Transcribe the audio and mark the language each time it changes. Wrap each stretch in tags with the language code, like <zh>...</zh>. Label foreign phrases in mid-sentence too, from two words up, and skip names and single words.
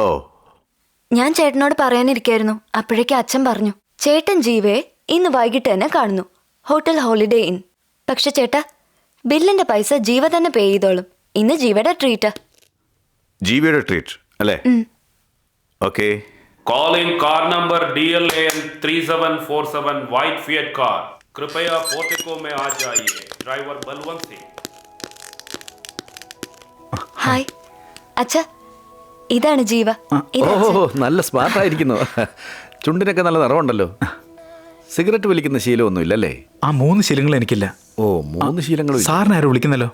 <ml>ഞാൻ ചേട്ടനോട് പറയാനിരിക്കായിരുന്നു. അപ്പോഴേക്ക് അച്ഛൻ പറഞ്ഞു, ചേട്ടൻ ജീവയെ ഇന്ന് വൈകിട്ട് തന്നെ കാണുന്നു, ഹോട്ടൽ ഹോളിഡേ ഇൻ. പക്ഷെ ചേട്ടാ, ബില്ലിന്റെ പൈസ ജീവ തന്നെ പേ ചെയ്തോളും. ഇന്ന് ജീവയുടെ ട്രീറ്റാ. ജീവയുടെ ട്രീറ്റ് അല്ലേ? ഓക്കെ.</ml> <en>Calling car number DLAN 3747 white Fiat car.</en> <hi>कृपया पोर्टिको में आ जाइए. ड्राइवर बलवंत सिंह.</hi> <ml>ഹായ് അച്ഛാ, ഇതാണ് ജീവ. ഓ, നല്ല സ്മാർട്ടായിരിക്കുന്നു. ചുണ്ടിനൊക്കെ നല്ല നിറവുണ്ടല്ലോ. സിഗരറ്റ് വലിക്കുന്ന ശീലമൊന്നും ഇല്ലല്ലേ? ആ 3 ശീലങ്ങൾ എനിക്കില്ല. ഓ, 3 ശീലങ്ങളും. സാറിന് ആരും വിളിക്കുന്നല്ലോ?</ml>